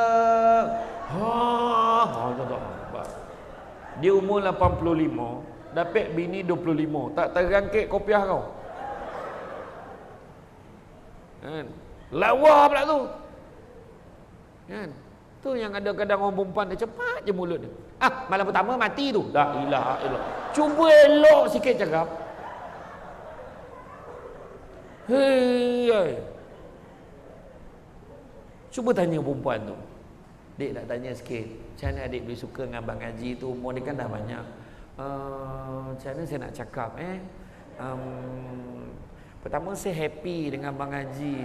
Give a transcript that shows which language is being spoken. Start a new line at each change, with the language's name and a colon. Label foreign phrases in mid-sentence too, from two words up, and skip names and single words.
Malay: Dia umur 85, dapat bini 25. Tak terangkit kopiah kau. Kan? Lawa pula tu. Kan? Tu yang ada kadang orang perempuan dia cepat je mulut dia. Malam pertama mati tu.
Arabic: لا إله إلا الله.
Malay: Cuba elok sikit cakap. Hei. Cuba tanya perempuan tu. Dek nak tanya sikit. Macam mana adik boleh suka dengan Abang Haji tu? Umur dia kan dah banyak. Macam mana saya nak cakap pertama saya happy dengan Abang Haji.